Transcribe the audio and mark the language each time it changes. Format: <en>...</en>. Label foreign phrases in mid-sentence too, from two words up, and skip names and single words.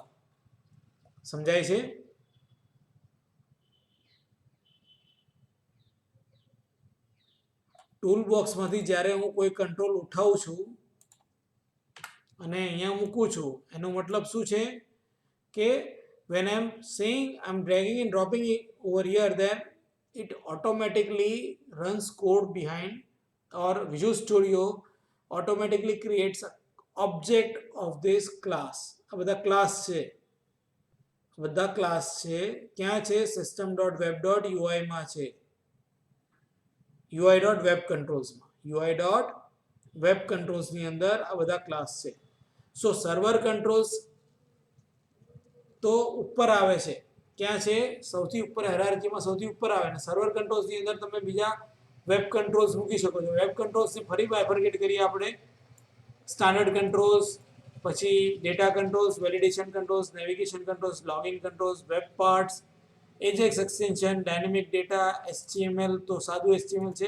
<gu>સમજાય છે? ટૂલ બોક્સમાંથી જ્યારે હું કોઈ કંટ્રોલ ઉઠાવું છું અને અહીંયા મૂકું છું, એનો મતલબ શું છે કે</gu> <en>when I'm saying I'm dragging and dropping it over here, then it automatically runs code behind, or Visual Studio automatically creates a object of this class.</en> <gu>આ બધા ક્લાસ છે, બધા ક્લાસ છે. ક્યાં છે? system.web.ui માં છે,</gu> <en>ui.web controls માં. ui.web controls</en> <gu>ની અંદર આ બધા ક્લાસ છે. સો</gu> <en>server controls</en> <gu>તો ઉપર આવે છે. ક્યાં છે? સૌથી ઉપર હાયરાર્કીમાં સૌથી ઉપર આવે ને</gu> <en>server controlsની</en> <gu>અંદર તમે બીજા</gu> <en>web controls</en> <gu>મૂકી શકો છો.</gu> <en>web controlsને</en> <gu>ફરી બાયફર્કેટ કરીએ આપણે.</gu> <en>standard controls,</en> <gu>પછી</gu> <en>data controls, validation controls, navigation controls, login controls, web parts, Ajax extension, dynamic data,</en> <gu>HTML તો સાદું HTML છે.</gu>